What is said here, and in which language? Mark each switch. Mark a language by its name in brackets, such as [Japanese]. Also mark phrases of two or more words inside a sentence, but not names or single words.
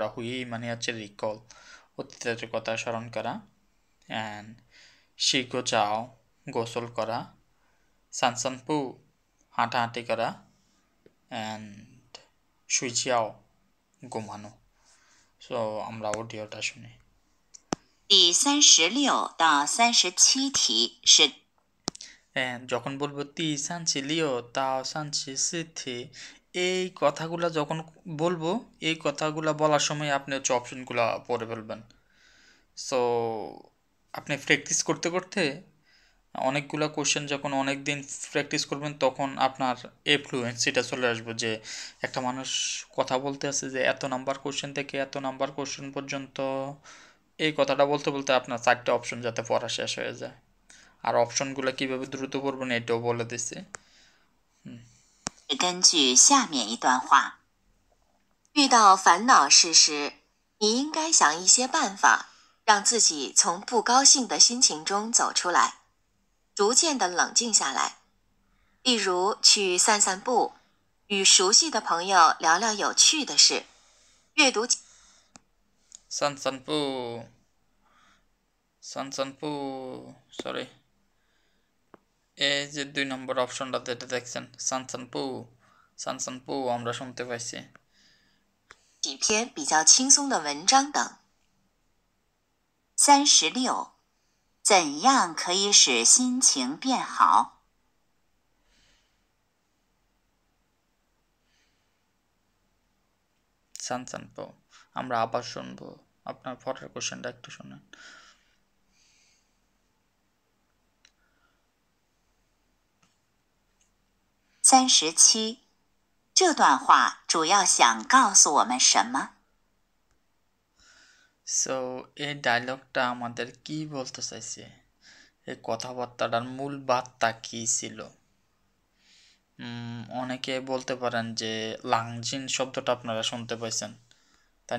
[Bangla] হুই মানে হচ্ছে রিকল, অতীতের কথা স্মরণ করা। অ্যান্ড [Chinese] 洗个澡, [Bangla] গোসল করা। সানসানপু, হাঁটাহাঁটি করা। অ্যান্ড সুইচিয়াও, ঘুমানো। সো আমরা অডিওটা শুনি। [Chinese] 第36到37题是 [Bangla] যখন বলবো [Chinese] 第三十六到三十七题, [Bangla] এই কথাগুলো যখন বলবো, এই কথাগুলো বলার সময় আপনি হচ্ছে অপশনগুলো পড়ে ফেলবেন। সো আপনি প্র্যাকটিস করতে করতে অনেকগুলো কোশ্চেন যখন অনেক দিন প্র্যাকটিস করবেন তখন আপনার এফ্লুয়েন্সিটা চলে আসবে, যে একটা মানুষ কথা বলতে আছে যে এত নাম্বার কোশ্চেন থেকে এত নাম্বার কোশ্চেন পর্যন্ত, এই কথাটা বলতে বলতে আপনার 4টা অপশন যাতে পড়া শেষ হয়ে যায়। আর অপশনগুলো কিভাবে দ্রুত পড়বেন এটাও বলে দিছি। [Chinese] 根据下面一段话：遇到烦恼事时，你应该想一些办法，让自己从不高兴的心情中走出来，逐渐的冷静下来。例如去散散步，与熟悉的朋友聊聊有趣的事，阅读。 [Bangla] সানসানপু, সানসানপু, সরি, এই যে 2 নম্বর অপশনটা যেটা দেখছেন সানসানপু, সানসানপু আমরা শুনতে পাইছি। [Chinese] 几篇比较轻松的文章等。 36. 怎样可以使心情变好？ [Bangla] সানসানপো আমরা আবার শুনবো আপনার পরের কোশ্চেনটা একটু শুনেন [Chinese] 37. 这段话主要想告诉我们什么？ [Bangla] সো এই ডায়লগটা আমাদের কি বলতে চাইছে এই কথাবার্তাটার মূল বার্তা কি ছিল অনেকে বলতে পারেন যে লাংজিন শব্দটা আপনারা শুনতে পাইছেন তাই